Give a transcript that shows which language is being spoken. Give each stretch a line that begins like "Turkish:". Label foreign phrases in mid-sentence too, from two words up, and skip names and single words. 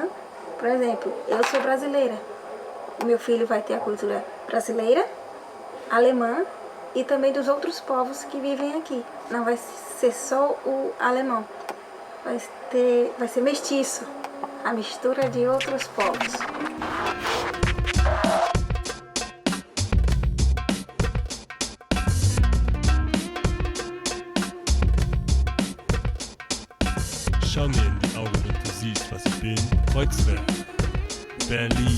Portuguese: Por exemplo, eu sou brasileira. Meu filho vai ter a cultura brasileira, alemã e também dos outros povos que vivem aqui. Não vai ser só o alemão. Vai ser mestiço, a mistura de outros povos.
German: Schau mir in die Augen und du siehst, was ich bin. Kreuzberg, Berlin.